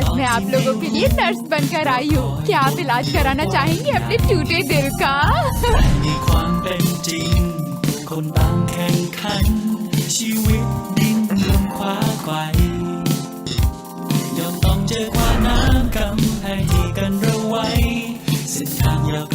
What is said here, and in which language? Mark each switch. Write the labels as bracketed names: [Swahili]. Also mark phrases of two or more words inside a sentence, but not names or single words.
[Hindi] आप लोगों के लिए नर्स बनकर आई हूँ। क्या आप इलाज कराना चाहेंगे अपने टूटे दिल का? [Thai] มีความเป็นจริงคนต่างแข่งขันชีวิตดิ้นรนคว้าไขว่ย่อมต้องเจอความน้ำกำแพงที่กันเราไว้เส้นทางยาวไกล